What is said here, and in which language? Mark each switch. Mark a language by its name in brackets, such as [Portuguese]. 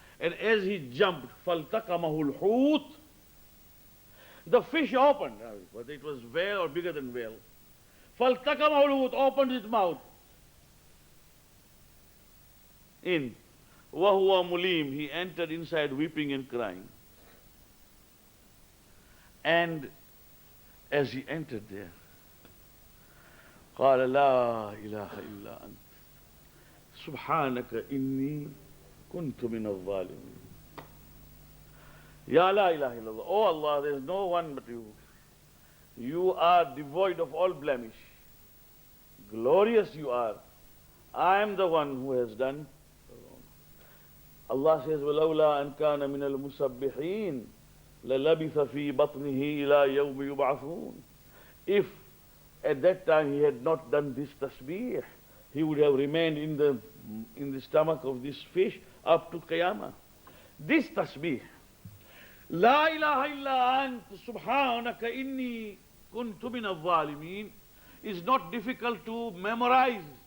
[English] And as he jumped, [Arabic] فَالْتَقَمَهُ الْحُوتِ. [English] The fish opened, whether it was whale or bigger than whale. [Arabic] فَالْتَقَمَهُ الْحُوتِ, [English] opened its mouth. In. [Arabic] وَهُوَ مُلِيمٌ, [English] he entered inside weeping and crying. And as he entered there, [Arabic] قال لا إله إلا أنت سبحانك إني كنت من الظالمين. Ya la ilaha illallah. [English] Oh Allah, there is no one but you. You are devoid of all blemish. Glorious you are. I am the one who has done wrong. [Arabic] Allah says, وَلَوْلَا أَنْ كَانَ مِنَ الْمُسَبِّحِينَ لَلَبِثَ فِي بَطْنِهِ إِلَى يَوْمِ يُبْعَثُونَ. [English] If at that time he had not done this tasbih, he would have remained in the stomach of this fish up to Qiyamah. This tasbih, [Arabic] La ilaha illa ant subhanaka inni kuntu min al-zalimin, [English] is not difficult to memorize.